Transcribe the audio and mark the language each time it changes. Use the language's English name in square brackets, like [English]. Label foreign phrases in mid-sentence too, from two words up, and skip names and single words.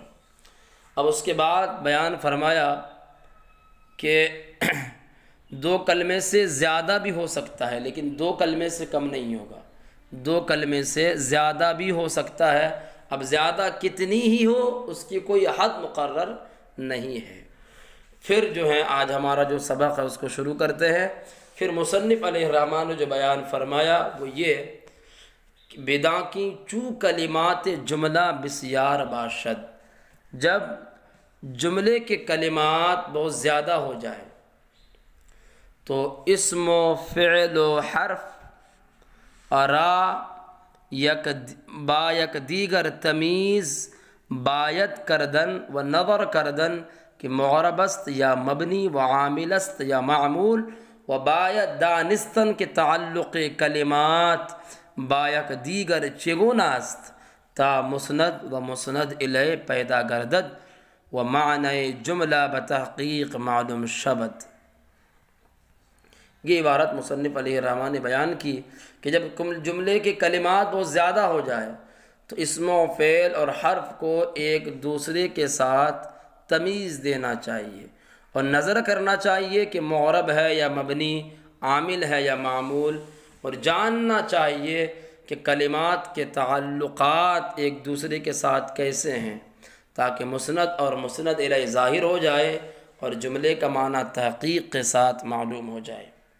[Urdu] اب اس کے بعد بیان فرمایا کہ 2 کلمے سے زیادہ بھی ہو سکتا ہے، لیکن 2 کلمے سے کم نہیں ہوگا، 2 کلمے سے زیادہ بھی ہو سکتا ہے۔ اب زیادہ کتنی ہی ہو اس کی کوئی حد مقرر نہیں ہے۔ پھر جو ہے آج ہمارا جو سبق ہے اس کو شروع کرتے ہیں۔ پھر مصنف [Arabic] علیہ الرحمٰن [Urdu] نے جو بیان فرمایا وہ یہ کہ [Persian] بداں کی چو کلمات جملہ بسیار باشد، [Urdu] جب جملے کے کلمات بہت زیادہ ہو جائے تو اسم و فعل و حرف [Persian] با یک دیگر تمیز باید کردن و نظر کردن کہ معرب است یا مبنی و عامل است یا معمول، و باید دانستن کہ تعلق کلمات با یک دیگر چگونه است تا مسند و مسند الیہ پیدا گردد و معنی جملہ بتحقیق معلوم شود۔ [Urdu] یہ عبارت مصنف [Arabic] علیہ الرحمٰن [Urdu] نے بیان کی کہ جب جملے کے کلمات بہت زیادہ ہو جائے تو اسم و فعل اور حرف کو ایک دوسرے کے ساتھ تمیز دینا چاہیے اور نظر کرنا چاہیے کہ معرب ہے یا مبنی، عامل ہے یا معمول، اور جاننا چاہیے کہ کلمات کے تعلقات ایک دوسرے کے ساتھ کیسے ہیں تاکہ مسند اور مسند الیہ ظاہر ہو جائے اور جملے کا معنی تحقیق کے ساتھ معلوم ہو جائے۔